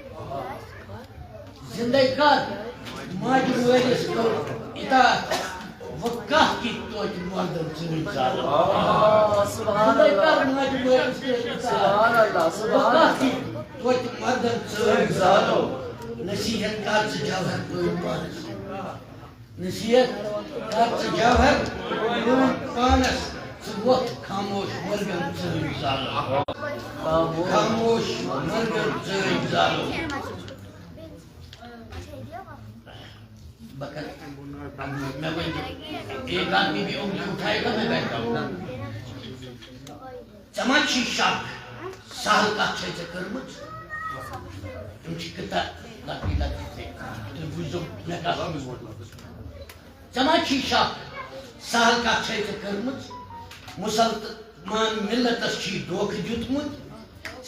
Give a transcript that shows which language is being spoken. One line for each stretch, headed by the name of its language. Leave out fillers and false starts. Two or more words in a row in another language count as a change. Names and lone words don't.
Kashmiri: زِندَے کر ماجہِ مٲلِس کٔر اِطاعت وۄنۍ کانٛہہ کِتھ توتہِ مردن ژٲنۍ زالو زِندَے کر ماجہِ مٲلِس کٔر اِطاعت وۄنۍ کانٛہہ کِتھ توتہِ مردن ژٲنۍ زالو نصیحت کر ژٕ جوہر پٲنۍ پانس نصیحت کر ژٕ جوہر پٲنۍ پانس ژٕ ووٚتھ خاموش مرغن ژٲنۍ زالو خاموش مرغن ژٲنۍ زالو
Urdu: میں ایک آدمی بھی انگلی اٹھائے گا میں بیٹھا ہوں
Kashmiri: ژےٚ ما چھی شک سہل کتھ چھے ژےٚ کٔرمٕژ تِم چھِ کۭژاہ لۄکٹی لۄکٹی تُہۍ بوٗزِو مےٚ کتھ ژےٚ ما چھی شک سہل کتھ چھے ژےٚ کٔرمٕژ مُسلمان ملتس چھی دھوکہٕ دیُتمُت